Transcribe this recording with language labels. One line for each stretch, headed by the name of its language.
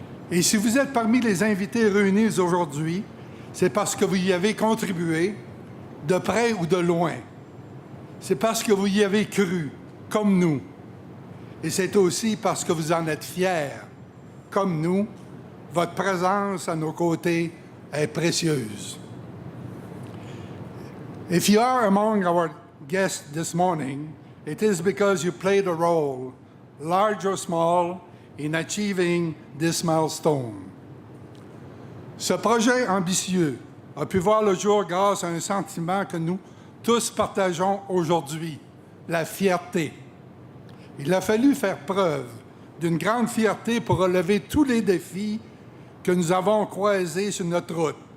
French: Et si vous êtes parmi les invités réunis aujourd'hui, c'est parce que vous y avez contribué, de près ou de loin. C'est parce que vous y avez cru, comme nous. Et c'est aussi parce que vous en êtes fiers, comme nous. Votre présence à nos côtés est précieuse.
English: If you are among our guests this morning, it is because you played a role, large or small, in achieving this milestone.
French: Ce projet ambitieux a pu voir le jour grâce à un sentiment que nous tous partageons aujourd'hui, la fierté. Il a fallu faire preuve d'une grande fierté pour relever tous les défis que nous avons croisés sur notre route.